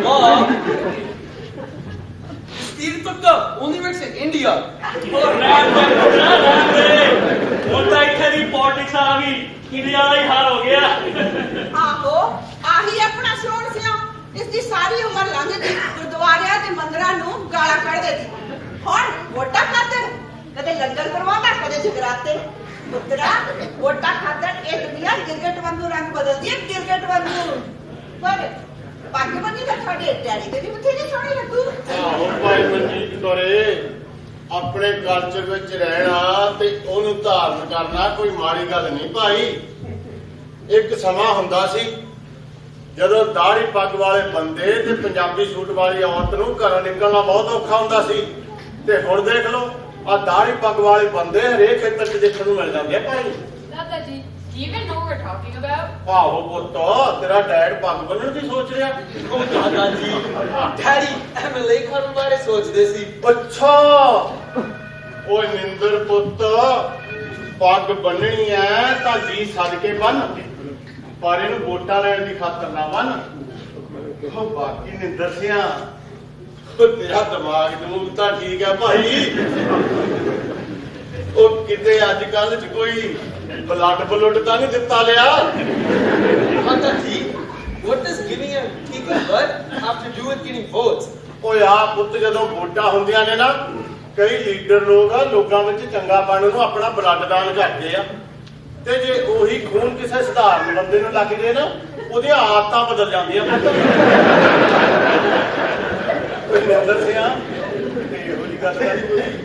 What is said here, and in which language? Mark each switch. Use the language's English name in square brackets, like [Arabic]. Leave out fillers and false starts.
[English] Mom, Steve Tukka only works in India. [Punjabi] ਉਹ ਰਹਿਣ ਦੇ ਹੁਣ ਤਾਂ ਇੱਥੇ ਦੀ ਪੋਲਿਟਿਕਸ ਆ ਗਈ ਇੰਡੀਆ ਦਾ ਹੀ ਹਾਲ ਹੋ ਗਿਆ ਆਹੋ ਆਹੀ ਆਪਣਾ ਸੋਹਣ ਸਿਆ ਇਸ ਦੀ ਸਾਰੀ ਉਮਰ ਲੰਘ ਗਈ ਗੁਰਦੁਆਰਿਆਂ ਤੇ ਮੰਦਰਾਂ ਨੂੰ ਗਾਲਾਂ ਕੱਢਦੇ ਸੀ ਹੁਣ ਵੋਟਾਂ ਖਾਤਰ ਕਦੇ ਲੰਗਰ ਕਰਵਾਉਂਦਾ ਕਦੇ ਜਗਰਾਤੇ ਪੁੱਤਰਾ ਵੋਟਾਂ ਖਾਤਰ ਇਹ ਦੁਨੀਆ ਗਿਰਗਟ ਵਾਂਗੂ ਰੰਗ ਬਦਲਦੀ ਹੈ ਗਿਰਗਟ ਵਾਂਗੂ ਪਰ ਪੱਗ ਬੰਨੀ ਤਾਂ ਤੁਹਾਡੇ ਡੈਡੀ ਦੇ ਵੀ ਬਥੇਰੇ ਸੋਹਣੇ ਲੱਗੂ ਆਹੋ ਭਾਈ ਮਨਜੀਤ ਕੋਰੇ ਆਪਣੇ ਕਲਚਰ ਵਿੱਚ ਰਹਿਣਾ ਤੇ ਉਹਨੂੰ ਧਾਰਨ ਕਰਨਾ ਕੋਈ ਮਾੜੀ ਗੱਲ ਨਹੀਂ ਭਾਈ। ਇੱਕ ਸਮਾਂ ਹੁੰਦਾ ਸੀ ਜਦੋਂ ਦਾੜੀ ਪੱਗ ਵਾਲੇ ਬੰਦੇ ਤੇ ਪੰਜਾਬੀ ਸੂਟ ਵਾਲੀ ਔਰਤ ਨੂੰ ਘਰੋਂ ਨਿਕਲਣਾ ਬਹੁਤ ਔਖਾ ਹੁੰਦਾ ਸੀ ਤੇ ਹੁਣ ਦੇਖ ਲਓ ਆ ਦਾੜੀ ਪੱਗ ਵਾਲੇ ਬੰਦੇ ਹਰੇਕ ਖੇਤਰ 'ਚ ਦੇਖਣ ਨੂੰ ਮਿਲ ਜਾਂਦੇ ਆ ਭਾਈ। [English] Dada ji, do you even know what we're talking about? [Punjabi] ਆਹੋ ਪੁੱਤ ਤੇਰਾ ਡੈਡ ਪੱਗ ਬੰਨਣ ਦੀ ਸੋਚ ਰਿਹਾ। [English] Oh, Dada ji. [Punjabi] Daddy, MLA ਕਰਨ ਬਾਰੇ ਸੋਚਦੇ ਸੀ। ਅੱਛਾ ਓਏ ਨਿੰਦਰ ਪੁੱਤ ਪੱਗ ਬੰਨਣੀ ਐ ਤਾਂ ਜੀ ਸੱਦ ਕੇ ਬੰਨ ਪਰ ਇਹਨੂੰ ਵੋਟਾਂ ਲੈਣ ਦੀ ਖਾਤਰ ਨਾ ਬੰਨ। ਉਹ ਬਾਕੀ ਨਿੰਦਰ ਸਿਆ ਤੇਰਾ ਦਿਮਾਗ ਦਮੂਗ ਤਾਂ ਠੀਕ ਹੈ ਭਾਈ। ਉਹ ਕਿਤੇ ਅੱਜ ਕੱਲ ਚ ਕੋਈ ਬਲੱਡ ਤਾਂ ਨਹੀਂ ਦਿੱਤਾ ਲਿਆ। [English] Dada ji, what does giving a kick in the butt have to do with getting votes? [Punjabi] ਓਏ ਆ ਪੁੱਤ ਜਦੋਂ ਵੋਟਾਂ ਹੁੰਦੀਆਂ ਨੇ ਨਾ ਕਈ ਲੀਡਰ ਲੋਕਾਂ ਵਿੱਚ ਚੰਗਾ ਬਣਨ ਨੂੰ ਆਪਣਾ ਬਲੱਡ ਦਾਨ ਕਰਦੇ ਆ ਤੇ ਜੇ ਉਹੀ ਖੂਨ ਕਿਸੇ ਸਧਾਰਨ ਬੰਦੇ ਨੂੰ ਲੱਗ ਜੇ ਨਾ ਉਹਦੀਆਂ ਆਦਤਾਂ ਬਦਲ ਜਾਂਦੀਆਂ ਕੋਈ ਨਿੰਦਰ ਸਿਆ ਤੇ ਇਹੋ ਜਿਹੀ ਗੱਲ ਤਾਂ ਨਹੀਂ ਕੋਈ।